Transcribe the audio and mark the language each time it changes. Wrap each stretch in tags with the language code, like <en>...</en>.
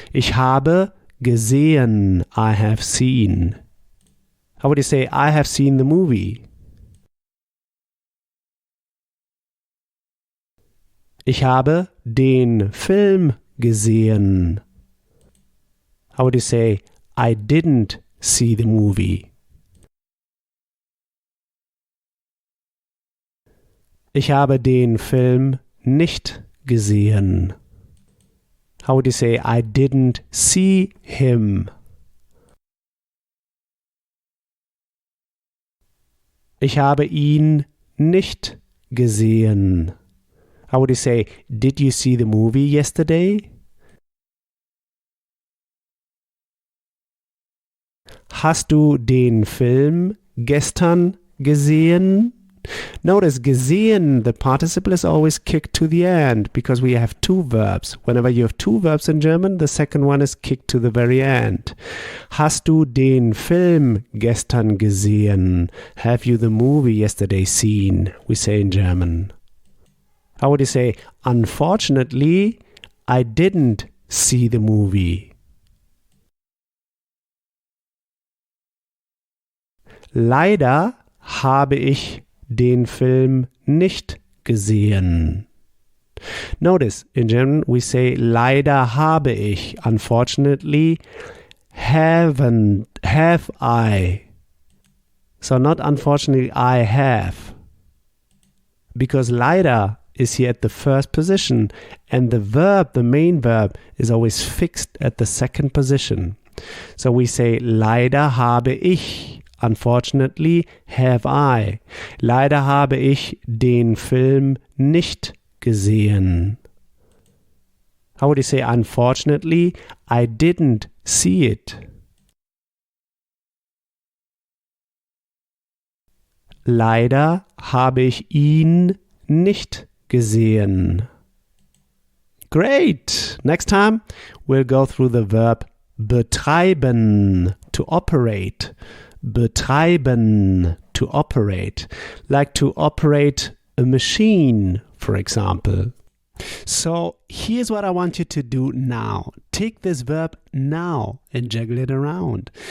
<de>Ich habe gesehen,</de> <en>I have seen. How would you say, I have seen the movie?</en> <de>Ich habe den Film gesehen.</de> <en>How would you say, I didn't see the movie?</en> <de>Ich habe den Film nicht gesehen.</de> <en>How would you say, I didn't see him?</en> <de>Ich habe ihn nicht gesehen.</de> <en>How would you say, did you see the movie yesterday?</en> <de>Hast du den Film gestern gesehen?</de> <en>Notice, gesehen, the participle is always kicked to the end because we have two verbs. Whenever you have two verbs in German, the second one is kicked to the very end.</en> <de>Hast du den Film gestern gesehen?</de> <en>Have you the movie yesterday seen? We say in German. How would you say, unfortunately, I didn't see the movie?</en> <de>Leider habe ich den Film nicht gesehen.</de> <en>Notice, in German we say</en> <de>leider habe ich.</de> <en>Unfortunately, have I. So not unfortunately, I have. Because leider is here at the first position and the verb, the main verb, is always fixed at the second position. So we say</en> <de>leider habe ich.</de> <en>Unfortunately, have I.</en> <de>Leider habe ich den Film nicht gesehen.</de> <en>How would you say, unfortunately, I didn't see it?</en> <de>Leider habe ich ihn nicht gesehen.</de> <en>Great! Next time, we'll go through the verb betreiben, to operate. Betreiben, to operate, like to operate a machine, for example. So here's what I want you to do now. Take this verb now and juggle it around.</en>